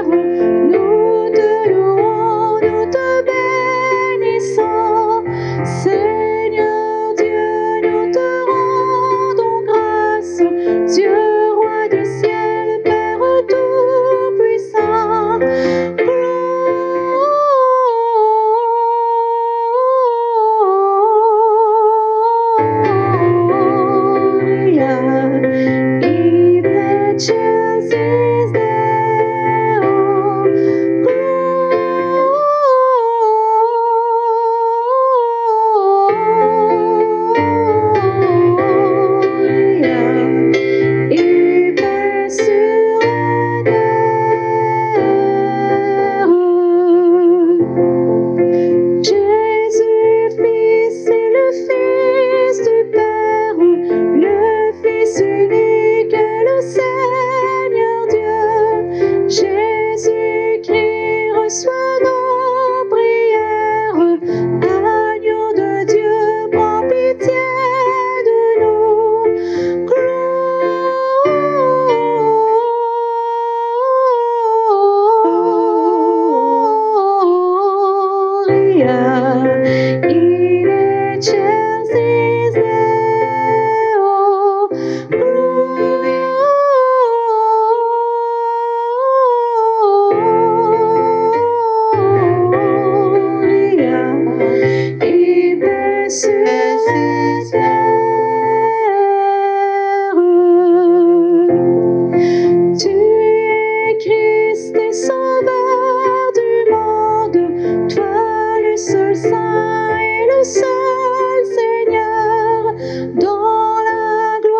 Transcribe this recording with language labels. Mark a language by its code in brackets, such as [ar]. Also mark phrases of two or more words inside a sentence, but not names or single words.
[fr] Nous te louons, nous te bénissons. Seigneur Dieu, nous te rendons grâce. Dieu, roi du ciel, Père tout-puissant. Gloria. [la] In excelsis Deo, Gloria, [fr] in paix sur la terre. Jésus, Fils et le Fils du Père, le Fils unique et le Seigneur Dieu. Jésus-Christ, reçois nos prières. Agneau de Dieu, prends pitié de nous. [la] Gloria in excelsis Deo, Gloria [fr] in paix sur la terre. Tu es Christ et Sauveur du monde, toi le seul Saint et le seul Seigneur, dans la